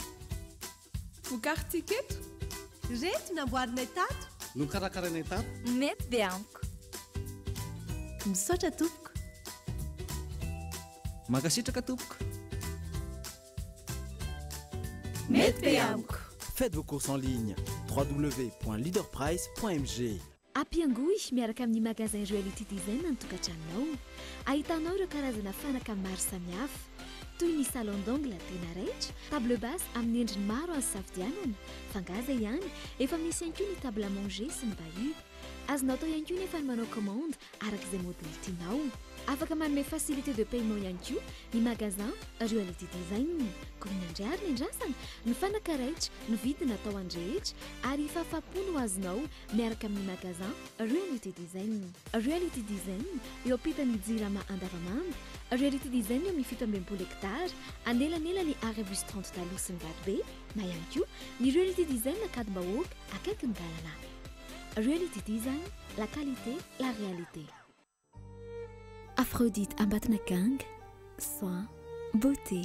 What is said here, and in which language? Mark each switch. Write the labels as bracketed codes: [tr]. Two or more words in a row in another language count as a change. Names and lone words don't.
[mg] vokaritsika eto reto namboarinay tato no karakaranay tato mety be amiko misaotra tompoko Mankasitraka tompoko. Mety be amiko. [fr] Faites vos courses en ligne. www.leaderprice.mg. [mg] Ampiangoy miaraka amin'ny magasin Joëlity Design ny tokantranonao. Ahitanao ireo karazana fanaka maro samihafa toy ny [fr] salon d'angle [mg] tena raitra, [fr] table basse [mg] amin'ny endriny maro azo safidianana. Fangaza ihany, efa misy ihany koa ny [fr] table à manger [mg] sy ny bahut. Azonao atao ihany koa nefa ny manao commande arak'izay modèle tianao. Afaka manome [fr] facilité de paiement [mg] ihany koa ny magasin Joëlity Design. Koa ny andriary ny andrasana, ny fanaka raitra, ny vidiny atao andrehetra ary fahafapo no azonao miaraka amin'ny magasin Joëlity Design. Joëlity Design eo ampitan'ny jirama Andavamamba. Joëlity Design eo amin'ny 17 hectare anelanelany arabus 30 taloha sy ny Vatobe, na ihany koa ny Joëlity Design Akadimbahoaka akaikin'ny Galana. [fr] Joëlity Design, la qualité, la réalité. Aphrodite Ambatnakang, soins, beauté.